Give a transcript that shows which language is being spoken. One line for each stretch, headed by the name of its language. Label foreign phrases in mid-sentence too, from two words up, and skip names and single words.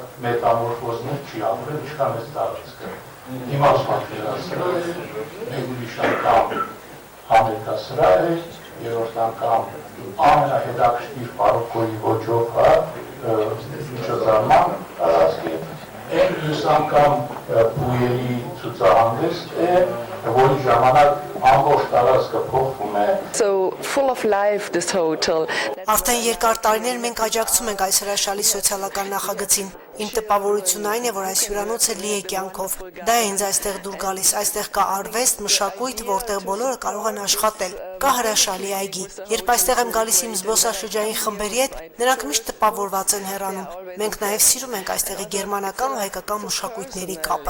Armenian: մետամորֆոզներ չի ապրել, ինչքան այս տարածքը։ Հիմա պատկերացրել մեկ ուրիշ անգամ համերգասրահ է, երրորդ անգամ ամենահետաքրքիր պարոկոյի ոճով միջոցառման տարածք է, այն մյուս անգամ բույերի ցուցահանդես է, որի ժամանակ ամբողջ տարածքը փոխվում է։
English: So full of life this hotel.
Armenian: Արդեն երկար տարիներ մենք աջակցում ենք այս հրաշալի սոցիալական նախագծին։ Իմ տպավորությունն այն է, որ այս հյուրանոցը լի է կյանքով։ Դա է ինձ այստեղ դուր գալիս, այստեղ կա արվեստ, մշակույթ, որտեղ բոլորը կարող են աշխատել։ Կա հրաշալի այգի։ Երբ այստեղ եմ գալիս իմ զբոսաշրջային խմբերի հետ, նրանք միշտ տպավորված են հեռանում։ Մենք նաև սիրում ենք այստեղի գերմանական ու հայկական մշակույթների կապը։